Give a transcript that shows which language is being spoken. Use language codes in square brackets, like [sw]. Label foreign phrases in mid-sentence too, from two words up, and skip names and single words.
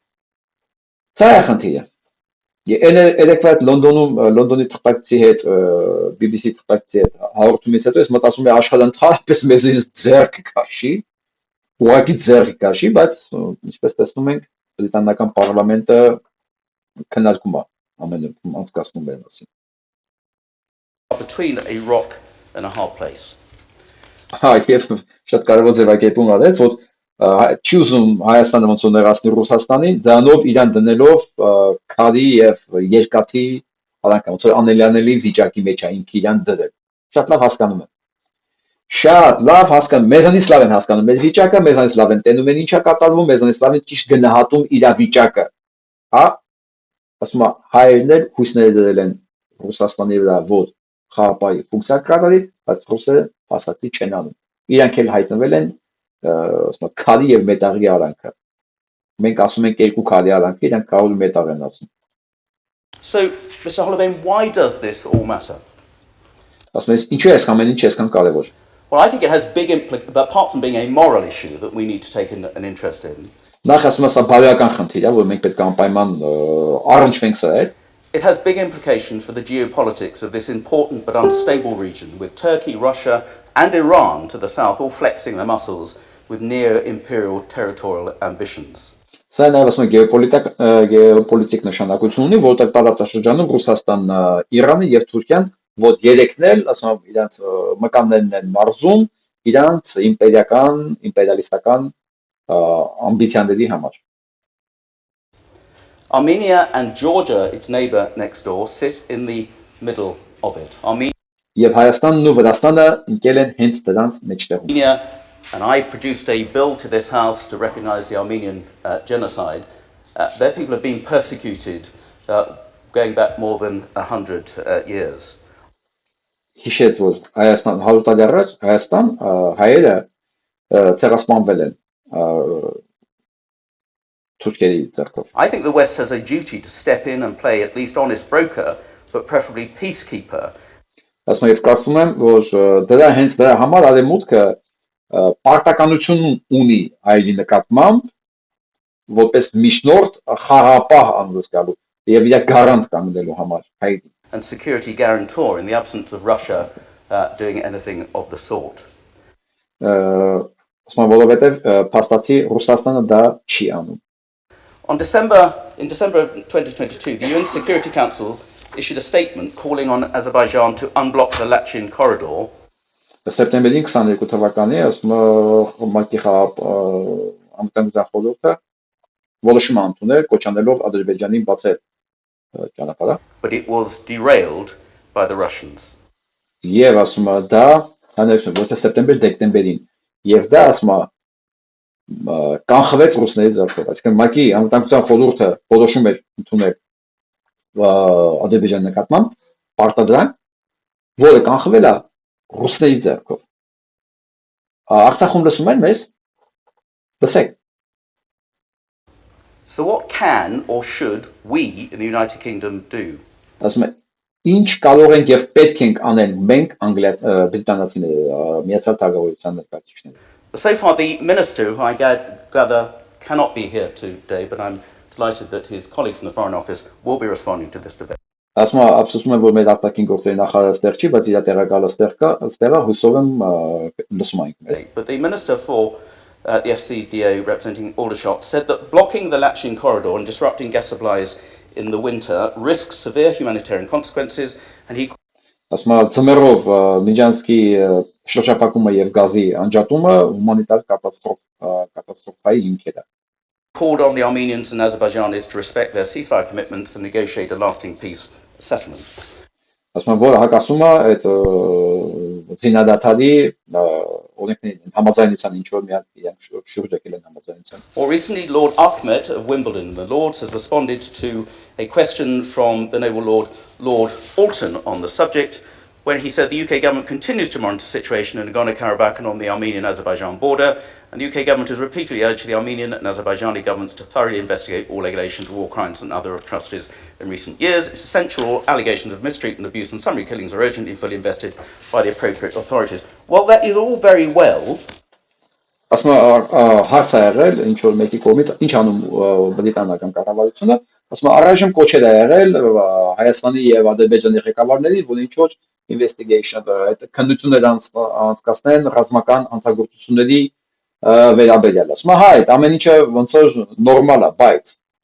[hy] Սա է խնդիրը։ Երեկվա այդ Լոնդոնի թղթակցի հետ, BBC թղթակցի հետ հաղորդումից հետո ես մտածում եմ աշխարհը ընդհանրապես մեզից ձեռք քաշի, ուղղակի ձեռք քաշի, բայց ինչպես տեսնում ենք, բրիտանական պարլամենտը քննարկում է ամեն անցկացնում է մասին։ [en] Between a rock and a hard place. [hy] Հա, եւ շատ կարևոր ձևակերպում արեց, որ չի ուզում Հայաստանը ոնց որ ներածնի Ռուսաստանին, դրանով իրան դնելով քարի եւ երկաթի արանքա, ոնց որ անելանելի վիճակի մեջ է ինքը իրան դրել։ Շատ լավ հասկանում եմ։ Շատ լավ հասկանում, մեզանից լավ են հասկանում մեր վիճակը, մեզանից լավ են տենում են ինչա կատարվում, մեզանից լավ են ճիշտ գնահատում իր վիճակը։ Հա, ասում եմ, հայերն էլ հույսներ դրել են Ռուսաստանի վրա, որ խաղապահի ֆունկցիա կատարի, բայց ռուսերը փաստացի չեն անում։ Իրանք էլ հայտնվել են ասում եմ քարի եւ մետաղի արանքը։ Մենք ասում ենք երկու քարի արանքը, իրանք քարի մետաղ են ասում։ [en] So, Mr. Holloway, why does this all matter? [hy] Ասում ես ինչու է ամեն ինչ այսքան կարևոր։ [en] Well, I think it has big implications, but apart from being a moral issue that we need to take an interest in. [hy] Նախ ասում ես բարոյական խնդիր է, որ մենք պետք է անպայման առնչվենք սրա հետ։ [en] It has big implications for the geopolitics of this important but unstable region, with Turkey, Russia, and Iran to the south all flexing their muscles with near-imperial territorial ambitions. [hy] Սա նաև ասում եմ գեոպոլիտիկ նշանակություն ունի, որտեղ տարածաշրջանում Ռուսաստանն, Իրանը եւ Թուրքիան որ երեքն էլ, ասում եմ, իրանց մկաններն են մարզում, իրանց իմպերիալիստական ամբիցիաների համար։ [en] Armenia and Georgia, its neighbor next door, sit in the middle of it. [hy] Եւ Հայաստանն ու Վրաստանը ընկել են հենց դրանց մեջտեղում։ [en] Armenia, and I produced a bill to this house to recognize the Armenian genocide. Their people have been persecuted going back more than 100 years. [hy] Հիշեց, որ Հայաստան 100 տարի առաջ Հայաստան հայերը ցեղասպանվել են թուրքերի ձեռքով։ [en] I think the West has a duty to step in and play at least honest broker, but preferably peacekeeper. [hy] Ասում եմ, կարծում եմ, որ հենց դրա համար արևմուտքը պարտականություն ունի հայերի նկատմամբ, որպես միջնորդ խաղապահ անձկալու եւ իր գարանտ կանգնելու համար հայերի։ [en] And security guarantor in the absence of Russia doing anything of the sort. [hy] Ասում եմ, որովհետեւ փաստացի Ռուսաստանը դա չի անում։ [en] In December of 2022, the UN Security Council issued a statement calling on Azerbaijan to unblock the Lachin corridor. [hy] Սեպտեմբերի 22 թվականի, ասում եմ, ՄԱԿ-ի անվտանգության խորհուրդը որոշում է ընդունել, կոչանելով Ադրբեջանին բացել ճանապարհը։ [en] But it was derailed by the Russians. [hy] Եվ ասում եմ, դա հանրություն, ոչ թե սեպտեմբեր-դեկտեմբերին, եւ դա ասում եմ կանխվեց ռուսների ձեռքով, այսինքն ՄԱԿ-ի անվտանգության խորհուրդը որոշում էր ընդունել Ադրբեջանի նկատմամբ պարտադրանք, որը կանխվել է ռուսների ձեռքով։ Արցախում լսում են մեզ, լսեք։ [en] So what can or should we in the United Kingdom do? [hy] Ասում են, ինչ կարող ենք եւ պետք ենք անել մենք բրիտանացիները, միացյալ թագավորության ներկայացուցիչները։ [en] So far, the minister, who I gather cannot be here today, but I'm delighted that his colleague from the Foreign Office will be responding to this debate. [hy] Ասում եմ, ափսոսում եմ, որ մեր արտաքին գործերի նախարարը ստեղ չի, բայց իր տեղակալը ստեղ է, հուսով եմ լսում ենք մեզ։ [en] But the minister for the FCDO representing Aldershot said that blocking the Lachin corridor and disrupting gas supplies in the winter risks severe humanitarian consequences, and he [hy] Ասում եմ, ծմերով Միջանցքի շրջափակումը եւ գազի անջատումը հումանիտար կատաստրոֆայի հիմքեր է։ [en] called on the Armenians and Azerbaijanis to respect their ceasefire commitments and negotiate a lasting peace settlement. [hy] Ասում եմ, որ հակասում է այդ զինադադարի օրենքներին, համաձայնության ինչ որ միակ իրենք շուրջ եկել են համաձայնության։ [en] More recently, Lord Ahmed of Wimbledon, the Lords, has responded to a question from the noble Lord Alton on the subject, when he said the UK government continues to monitor the situation in Nagorno-Karabakh and on the Armenian-Azerbaijan border, and the UK government has repeatedly urged the Armenian and Azerbaijani governments to thoroughly investigate all allegations of war crimes and other atrocities in recent years. It's essential all allegations of mistreatment, abuse and summary killings are urgently fully invested by the appropriate authorities. Well, that is all very well. [hy] Ասում եմ, հարց է եղել, ինչ որ մեկի կողմից, ինչ անում բրիտանական կառավարությունը, ասում եմ, առայժմ կոչել է եղել Հայաստանի եւ Ադրբեջանի ղեկավարներին, որ ինչ որ investigation, այդ քննություններ անցկացնեն ռազմական հանցագործությունների վերաբերյալ։ Ասում եմ, հա, այդ ամեն ինչը ոնց որ նորմալ է, բայց